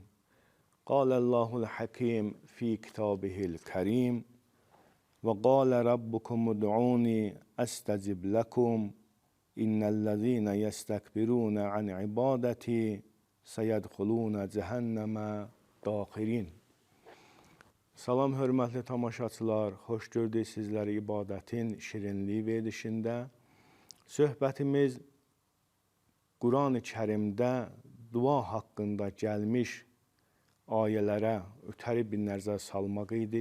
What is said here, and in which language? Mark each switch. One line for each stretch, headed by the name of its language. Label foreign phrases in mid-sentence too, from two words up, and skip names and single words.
Arabic: قال الله الحكيم في كتابه الكريم. وقال ربكم ادعوني أستجب لكم. إن الذين يستكبرون عن عبادتي سيدخلون جهنم داخرين.
Azerbaijani: Salam, hörmətli tamaşaçılar, xoş gördük sizləri ibadətin şirinliyi verilişində. Söhbətimiz Quran-ı Kərimdə dua haqqında gəlmiş ayələrə ötəri bir nəzər salmaq idi.